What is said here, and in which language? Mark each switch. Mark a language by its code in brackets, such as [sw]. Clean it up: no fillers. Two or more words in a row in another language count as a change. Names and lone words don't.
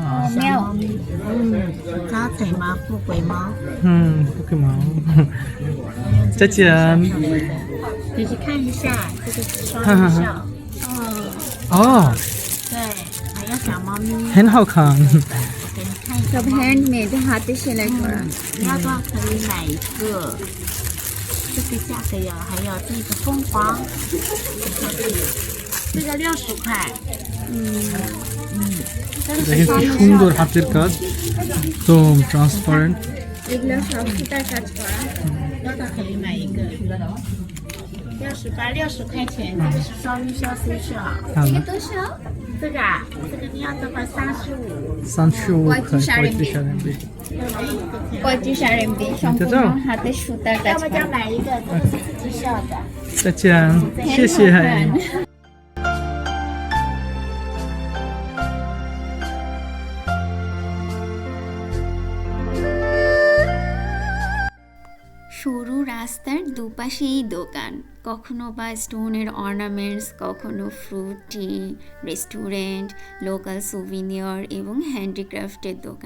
[zh] 小猫咪，扎腿猫、富贵猫，不可能。再见。可以去看一下，这个是双哈哈哈绣，哦，对，还有小猫咪，很好看。给你看一 [bn] সব [zh] 下。 [bn] হ্যান্ডমেড, হাতে সেলাই করা। [zh] 你要多少可以买一个？这个价格有，还有这个凤凰，这个60块，这个是 [bn] দেখেন [zh] 双 [bn] কি [zh] 绣 [bn] সুন্দর [zh] 的。 [bn] হাতের কাজ, তো ট্রান্সপারেন্ট। এগুলো সব সুতার কাজ করা। [zh] 多少可以买一个？68、60块钱，这个是双鱼绣丝绣。好了，多少？这个啊，这个你要多少？35。 35块 35 35 RMB。 [bn] 35 RMB, সম্পূর্ণ হাতে সুতার কাজ [zh] 要不就 [bn] করা। [zh] 买一个，这个是自己绣的。再见，谢谢。 [bn] সরু রাস্তার দুপাশেই দোকান, কখনো বা [en] stone's ornaments, [bn] কখনো [en] fruit tea, [bn] রেস্টুরেন্ট, [en] local souvenir [bn] এবং হ্যান্ডিক্রাফটের দোকান।